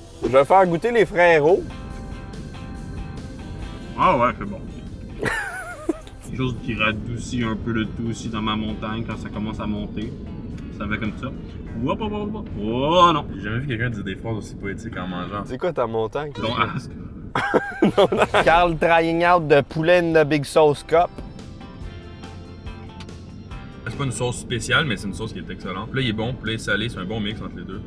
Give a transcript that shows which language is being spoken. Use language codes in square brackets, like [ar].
[fr] Je vais faire goûter les frérots. Ah ouais, c'est bon. Quelque chose qui radoucit un peu le tout aussi dans ma montagne quand ça commence à monter. Ça va comme ça. Hop, hop, hop, hop. Oh non! J'ai jamais vu quelqu'un dire des phrases aussi poétiques en mangeant. C'est quoi ta montagne? [en] Don't ask. Carl trying out [fr] de poulet [en] in the big sauce cup. [fr] C'est pas une sauce spéciale, mais c'est une sauce qui est excellente. Là, il est bon, poulet salé, c'est un bon mix entre les deux.